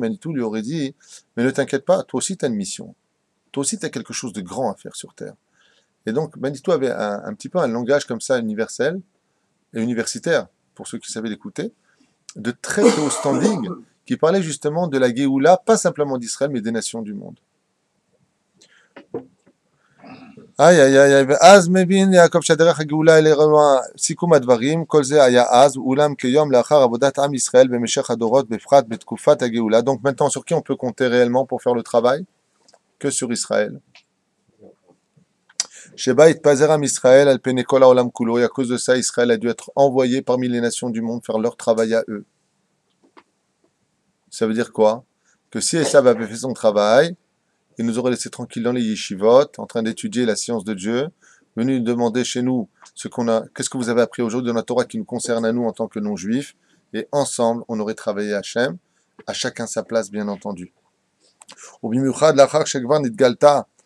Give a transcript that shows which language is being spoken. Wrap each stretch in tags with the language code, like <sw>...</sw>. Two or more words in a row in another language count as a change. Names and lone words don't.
<fr>Manitou lui aurait dit, mais ne t'inquiète pas, toi aussi tu as une mission, toi aussi tu as quelque chose de grand à faire sur Terre. Et donc Manitou avait un petit peu un langage comme ça universel et universitaire, pour ceux qui savaient l'écouter, de très haut standing, qui parlait justement de la Géoula, pas simplement d'Israël, mais des nations du monde.</fr> <he>איי, איי, איי, ואז מבין יעקב שהדרך הגאולה אלה סיכום הדברים, כל זה היה אז, אולם כיום לאחר עבודת עם ישראל במשך הדורות, בפרט בתקופת הגאולה.</he> <fr>Donc maintenant, sur qui on peut compter réellement pour faire le travail? Que sur Israël.</fr> <he>שבה התפזר עם ישראל על פני כל העולם כולו,</he> <fr>et à cause de ça, Israël a dû être envoyé parmi les nations du monde faire leur travail à eux. Ça veut dire quoi? Que si Esav avait fait son travail, il nous aurait laissé tranquilles dans les yeshivot, en train d'étudier la science de Dieu, venu nous demander chez nous qu'est-ce que vous avez appris aujourd'hui dans la Torah qui nous concerne à nous en tant que non-juifs, et ensemble, on aurait travaillé à Hachem, à chacun sa place, bien entendu.</fr>